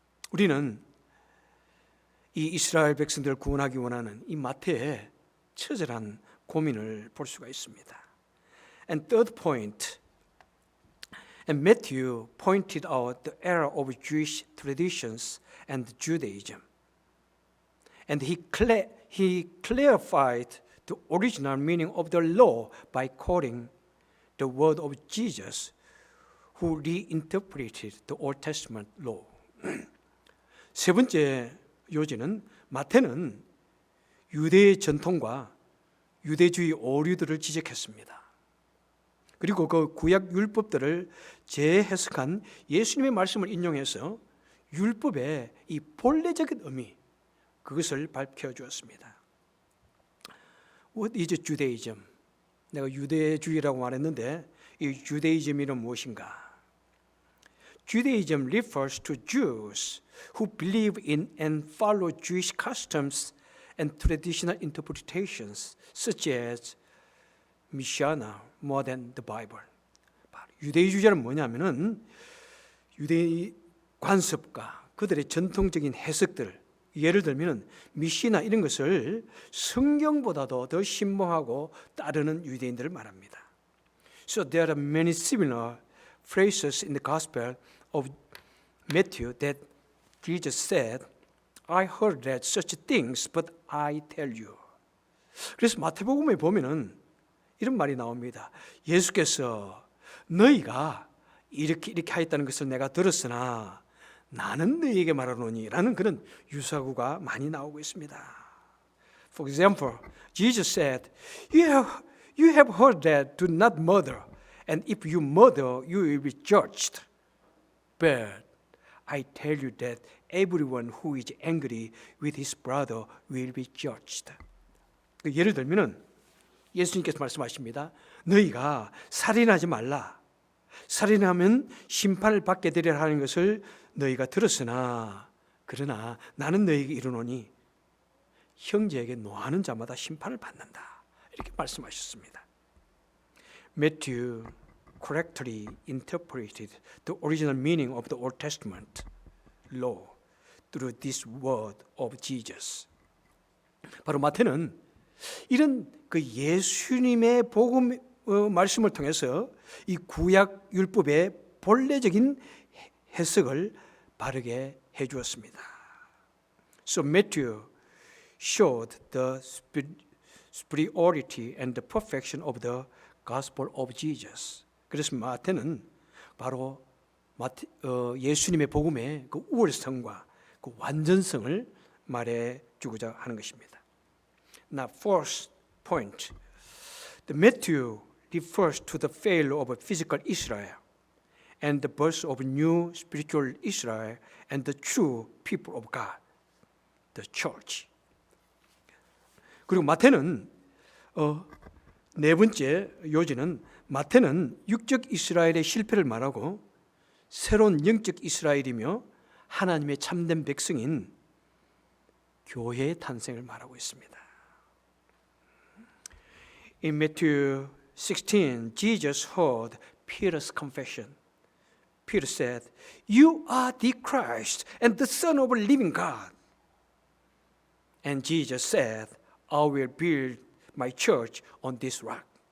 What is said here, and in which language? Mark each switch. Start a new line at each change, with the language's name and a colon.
Korean: 우리는 이 이스라엘 백성들을 구원하기 원하는 이 마태의 처절한 고민을 볼 수가 있습니다.
English: And third point, and Matthew pointed out the error of Jewish traditions and Judaism. And he clarified the original meaning of the law by quoting the word of Jesus, who reinterpreted the Old Testament law.
Korean: 세 번째 요지는 마태는 유대의 전통과 유대주의 오류들을 지적했습니다. 그리고 그 구약 율법들을 재해석한 예수님의 말씀을 인용해서 율법의 이 본래적인 의미, 그것을 밝혀주었습니다.
English: What is Judaism?
Korean: 내가 유대주의라고 말했는데 이 주데이즘이란 무엇인가?
English: Judaism refers to Jews who believe in and follow Jewish customs and traditional interpretations such as Mishnah more than the Bible.
Korean: 유대주의자는 뭐냐면은 유대의 관습과 그들의 전통적인 해석들, 예를 들면 미시나 이런 것을 성경보다도 더 신봉하고 따르는 유대인들을 말합니다.
English: So there are many similar phrases in the Gospel of Matthew that Jesus said, I heard that such things, but I tell you.
Korean: 그래서 마태복음에 보면은 이런 말이 나옵니다. 예수께서 너희가 이렇게 하였다는 것을 내가 들었으나 나는 너희에게 말하노니 라는 그런 유사구가 많이 나오고 있습니다.
English: For example, Jesus said, You have heard that do not murder, and if you murder, you will be judged. But I tell you that everyone who is angry with his brother will be judged.
Korean: 예를 들면은 예수님께서 말씀하십니다. 너희가 살인하지 말라. 살인하면 심판을 받게 되리라 하는 것을 너희가 들었으나 그러나 나는 너희에게 이르노니 형제에게 노하는 자마다 심판을 받는다. 이렇게 말씀하셨습니다.
English: Matthew correctly interpreted the original meaning of the Old Testament law through this word of Jesus.
Korean: 바로 마태는 이런 그 예수님의 복음 말씀을 통해서 이 구약 율법의 본래적인 해석을 바르게 해 주었습니다.
English: So Matthew showed the superiority and the perfection of the gospel of Jesus.
Korean: 그래서 마태는 바로 예수님의 복음의 그 우월성과 그 완전성을 말해 주고자 하는 것입니다.
English: Now, first point, the Matthew refers to the failure of physical Israel and the birth of new spiritual Israel and the true people of God, the church.
Korean: 그리고 마태는 네 번째 요지는 마태는 육적 이스라엘의 실패를 말하고 새로운 영적 이스라엘이며 하나님의 참된 백성인 교회의 탄생을 말하고 있습니다.
English: In Matthew 16, Jesus heard Peter's confession. Peter said, You are the Christ and the Son of the living God. And Jesus said, I will build my church on this rock.